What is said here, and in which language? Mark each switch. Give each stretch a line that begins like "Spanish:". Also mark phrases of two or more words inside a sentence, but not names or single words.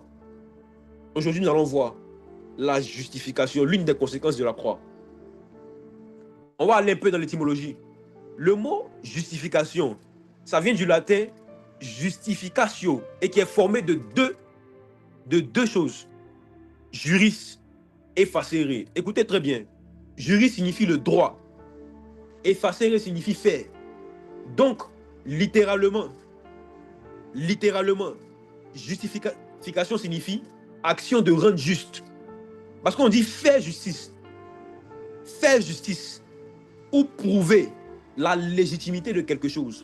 French: Aujourd'hui, nous allons voir la justification, l'une des conséquences de la croix. On va aller un peu dans l'étymologie. Le mot justification, ça vient du latin justificatio et qui est formé de deux choses.
Latin: Juris et facere.
French: Écoutez très bien. Juris signifie le droit et facere signifie faire. Donc, littéralement, justification signifie action de rendre juste. Parce qu'on dit faire justice ou prouver la légitimité de quelque chose.